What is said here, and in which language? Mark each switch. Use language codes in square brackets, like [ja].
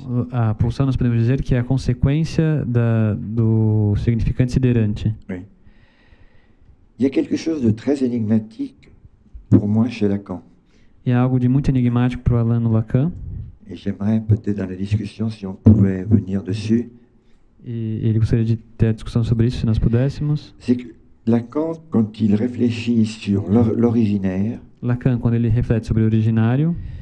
[pt] A pulsão, nós podemos dizer que é a consequência do significante siderante. [fr] Oui. Il y a quelque chose de très énigmatique pour moi chez Lacan. [pt] E é algo de muito enigmático para o Alain no Lacan. [fr] Et j'aimerais peut-être dans la discussion si on pouvait venir dessus. [pt] E ele gostaria de ter a discussão sobre isso, se nós pudéssemos. [fr] C'est que Lacan, quand il réfléchit sur l'originaire, [pt] Lacan, quando ele reflete sobre o originário,